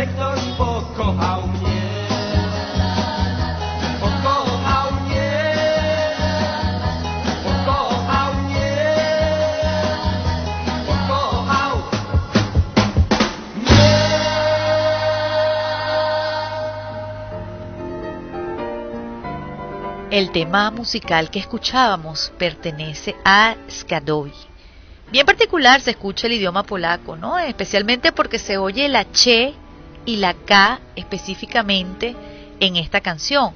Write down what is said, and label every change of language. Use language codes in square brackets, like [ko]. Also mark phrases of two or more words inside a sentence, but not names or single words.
[pl] ktoś pokochał mnie. Pokochał mnie. Pokochał mnie. Pokochał mnie. [es] El tema musical que escuchábamos pertenece a Skadowi. Bien particular se escucha el idioma polaco, ¿no? Especialmente porque se oye la che y la k específicamente en esta canción.